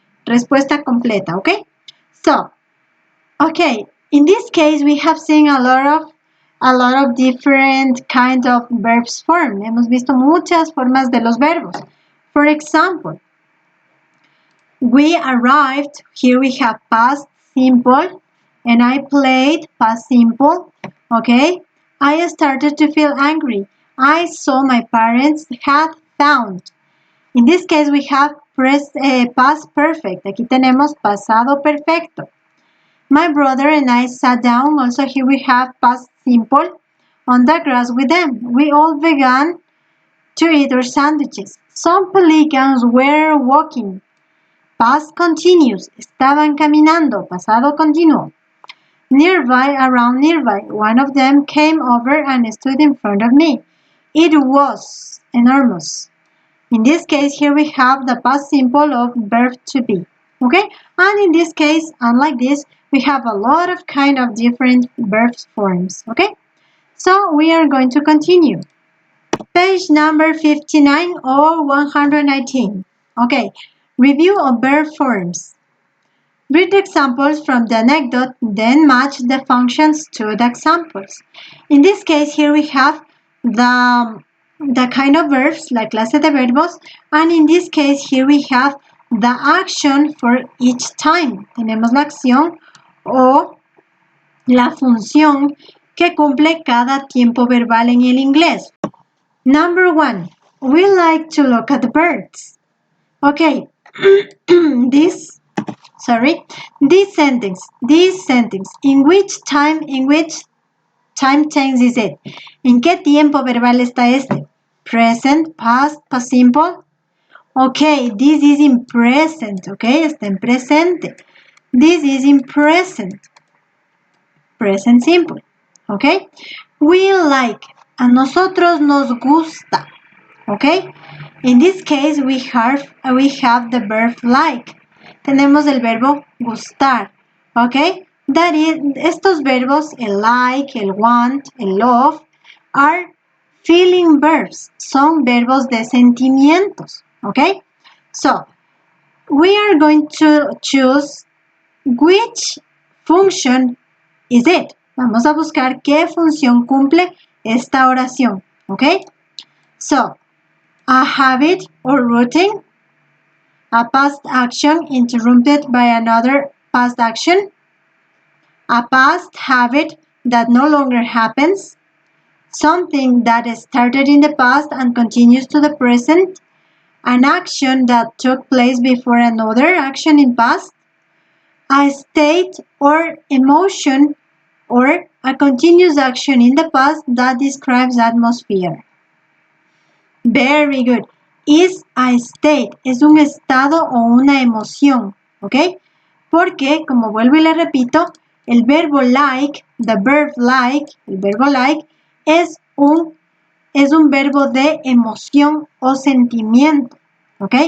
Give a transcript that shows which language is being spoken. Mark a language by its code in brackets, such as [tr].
[es] respuesta completa, ¿ok? [en] So, okay, in this case we have seen a lot of different kinds of verbs form. [es] Hemos visto muchas formas de los verbos. [en] For example, we arrived, here we have past simple, and I played past simple, okay? I started to feel angry. I saw my parents had found. In this case we have past perfect. [es] Aquí tenemos pasado perfecto. [en] My brother and I sat down. Also here we have past simple on the grass with them. We all began to eat our sandwiches. Some pelicans were walking. Past continuous. [es] Estaban caminando. Pasado continuo. [en] Nearby, around nearby. One of them came over and stood in front of me. It was enormous. In this case, here we have the past simple of verb to be. Okay? And in this case, unlike this, we have a lot of kind of different verb forms. Okay? So we are going to continue. Page number 59 or 119. Okay. Review of verb forms. Read the examples from the anecdote, then match the functions to the examples. In this case, here we have the kind of verbs, [es] la clase de verbos, [en] and in this case, here we have the action for each time. [es] Tenemos la acción o la función que cumple cada tiempo verbal en el inglés. [en] Number 1, we like to look at the birds. Okay, this sentence, in which time tense is it? [es] ¿En qué tiempo verbal está este? [en] Present, past, past simple. Okay, this is in present, okay, [es] está en presente. [en] This is in present simple, okay. We like, [es] a nosotros nos gusta, okay. [en] In this case, we have the verb like. [es] Tenemos el verbo gustar, okay. [en] That is, [es] estos verbos, el like, el want, el love, [en] are feeling verbs. [es] Son verbos de sentimientos, okay. [en] So, we are going to choose which function is it. [es] Vamos a buscar qué función cumple esta oración, okay. [en] So, a habit or routine, a past action interrupted by another past action, a past habit that no longer happens, something that started in the past and continues to the present, an action that took place before another action in past, a state or emotion or a continuous action in the past that describes atmosphere. Very good. Is a state. [es] Es un estado o una emoción. ¿Ok? Porque, como vuelvo y le repito, el verbo like, [en] the verb like, [es] el verbo like, es un verbo de emoción o sentimiento. ¿Ok?